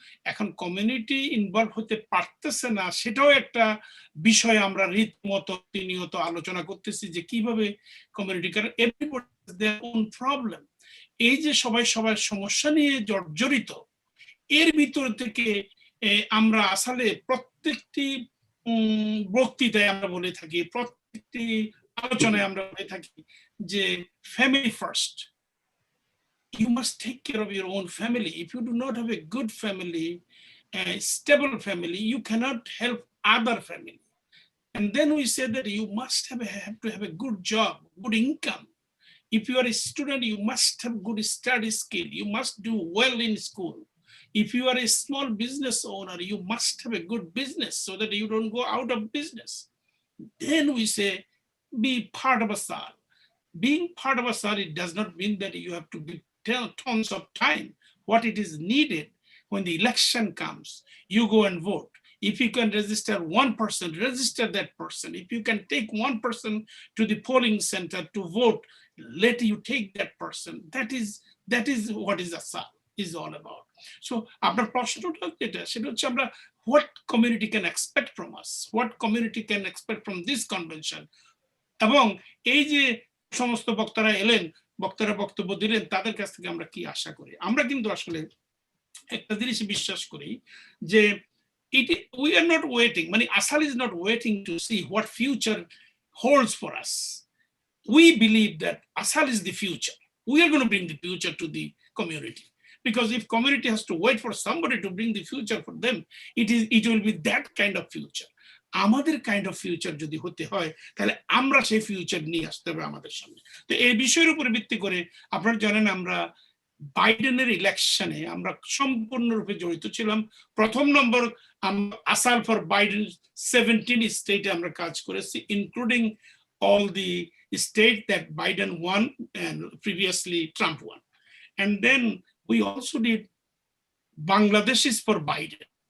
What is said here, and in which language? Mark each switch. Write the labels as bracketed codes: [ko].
[bn] এখন community involve হতে পারতেছে না, সেটাও একটা বিষয় আমরা রীতিমতো প্রতিনিয়ত আলোচনা করতেছি যে কিভাবে কমিউনিটি, কারণ [en] Everybody has their own problem. [bn] এই যে সবাই সবার সমস্যা নিয়ে জর্জরিত, এর ভিতর থেকে আমরা আসলে প্রত্যেকটি বক্তৃতায় আমরা বলে থাকি, প্রত্যেকটি আলোচনায় আমরা বলে থাকি যে family first. [en] You must take care of your own family. If you do not have a good family, a stable family, you cannot help other family. And then we say that you must have to have a good job, good income. If you are a student, you must have good study skill. You must do well in school. If you are a small business owner, you must have a good business so that you don't go out of business. Then we say, be part of ASAAL. Being part of ASAAL, it does not mean that you have to give tons of time. What it is needed when the election comes, you go and vote. If you can register one person, register that person. If you can take one person to the polling center to vote, let you take that person. That is what is ASAAL is all about. [bn] So আপনার প্রশ্নটা যেটা সেটা হচ্ছে আমরা [en] what community can expect from us, what community can expect from this convention, [bn] এবং এই যে সমস্ত বক্তারা এলেন, বক্তারা বক্তব্য দিলেন, তাদের কাছ থেকে আমরা কি আশা করি। আমরা কিন্তু আসলে একটা জিনিস বিশ্বাস করি যে [en] we are not waiting, [bn] মানে [en] ASAAL is not waiting to see what future holds for us. We believe that ASAAL is the future. We are going to bring the future to the community. Because if community has to wait for somebody to bring the future for them, it will be that kind of future. [bn] আমাদের kind of future যদি হতে হয় তাহলে আমরা সেই future নিয়ে আসতে হবে আমাদের সামনে। তো এই বিষয়ের উপর ভিত্তি করে আপনারা জানেন আমরা বাইডেনের ইলেকশনে আমরা সম্পূর্ণরূপে জড়িত ছিলাম। প্রথম নম্বর ASAAL ফর বাইডেন 17 স্টেটে আমরা কাজ করেছি, including [en] all the states that Biden won and previously Trump won. And then we also did Bangladeshis for Biden.